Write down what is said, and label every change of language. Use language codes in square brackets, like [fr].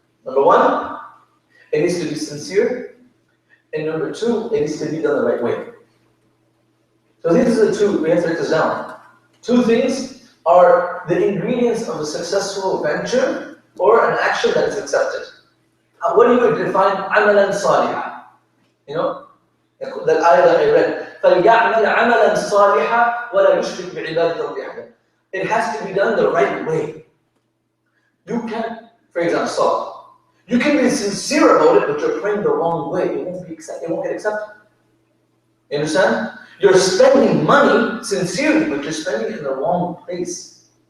[en] Number one, it needs to be sincere. And number two, it needs to be done the right way. So these are the two, we have to write this down. Two things are the ingredients of a successful venture or an action that is accepted. What do you define amalan salihah? That ayah that I read, [ar] فَلْيَعْمَلْ عَمَلًا صَالِحًا وَلَا يُشْرِكْ بِعِبَادَةِ رَبِّهِ أَحَدًا. [en] It has to be done the right way. You can, for example, salah. You can be sincere about it, but you're praying the wrong way. It won't get accepted. You understand? You're spending money sincerely, but you're spending it in the wrong place.